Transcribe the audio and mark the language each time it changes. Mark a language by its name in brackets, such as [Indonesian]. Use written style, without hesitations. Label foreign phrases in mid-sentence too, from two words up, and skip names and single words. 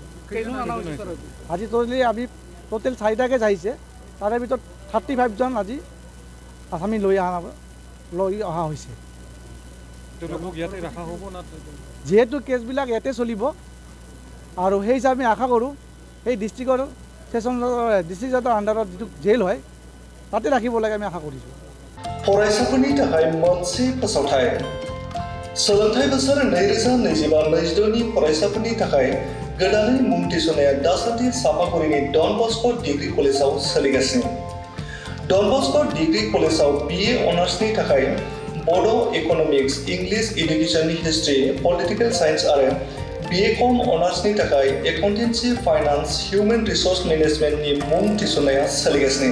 [Assamese] আজি আমি টোটেল 4টা কেছ আহিছে, তাৰে ভিতৰত 35জন আজি আসামী লৈ অহা হৈছে। যিহেতু কেছবিলাক ইয়াতে চলিব আৰু সেই হিচাপে আশা কৰোঁ সেই ডিষ্ট্ৰিক্টৰ [English] session district [Assamese] জাজৰ আণ্ডাৰত যিটো জেল হয় তাতে ৰাখিব লাগে আমি আশা কৰিছোঁ। [Bodo] फरायसाफोरनि थाखाय मोनसे फोसावथाय सोलोंथाइ बोसोर 2025-26 नि फरायसाफोरनि थाखाय गोदानै मुं थिसननाया दासान्दि सापागुरिनि डन बस्को डिग्री कलेजाव सोलिगासिनो। डन बस्को डिग्री कलेजाव BA अनार्सनि थाखाय बड' इक'नमिक्स, इंलिश एडुकेशननि हिस्ट्री, [English] political science [Bodo] आरो BCom अनार्सनि थाखाय एकाउन्टेन्सि, फाइनान्स, [English] human resource [Bodo] मेनेजमेन्टनि मुं थिसननाया सोलिगासिनो।